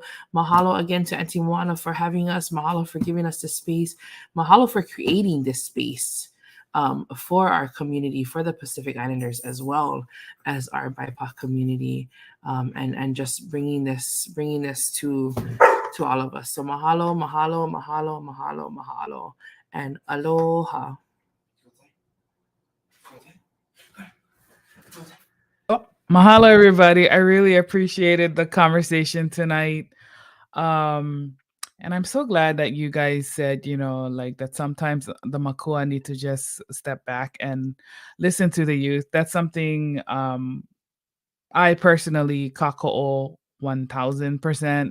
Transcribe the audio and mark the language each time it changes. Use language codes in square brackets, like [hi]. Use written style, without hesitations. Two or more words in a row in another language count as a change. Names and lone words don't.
[en] Mahalo again to Auntie Moana for having us. Mahalo for giving us the space. Mahalo for creating this space for our community, for the Pacific Islanders, as well as our BIPOC community, and just bringing this to all of us. [haw] So mahalo, mahalo, mahalo, mahalo, mahalo. [en] And aloha. Mahalo, everybody. I really appreciated the conversation tonight. And I'm so glad that you guys said, that sometimes the makua need to just step back and listen to the youth. That's something I personally kako'o 1000%.